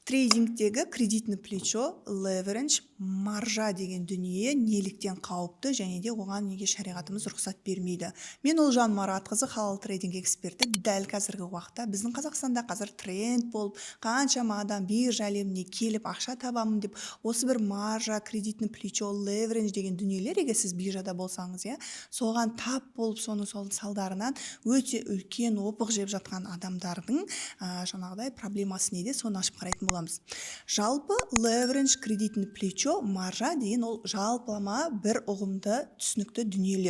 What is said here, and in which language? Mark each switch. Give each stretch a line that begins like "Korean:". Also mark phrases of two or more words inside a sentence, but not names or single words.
Russian: Трейдингтегі кредитный плечо, leverage,
Kazakh: маржа деген дүние неліктен қауіпті және де оған неге шариғатымыз рұқсат бермейді. Мен Олжан Маратқызы, халал трейдинг эксперті. Дәл қазіргі уақытта біздің Қазақстанда қазір тренд болып, қаншама адам биржа әлеміне келіп ақша табамын деп, осы бір маржа,
Russian: кредитный плечо,
Kazakh: leverage деген дүниелер, егер сіз биржада болсаңыз, соған тап болып, соның салдарынан өте үлкен опық жеп жатқан адамдардың жаңағыдай проблемасы неде, соны ашып қарайтын боламыз. Жалпы leverage,
Russian: кредитный плечо,
Kazakh: маржа деген ол жалпылама бір ұғымды түсінікті дүниелер.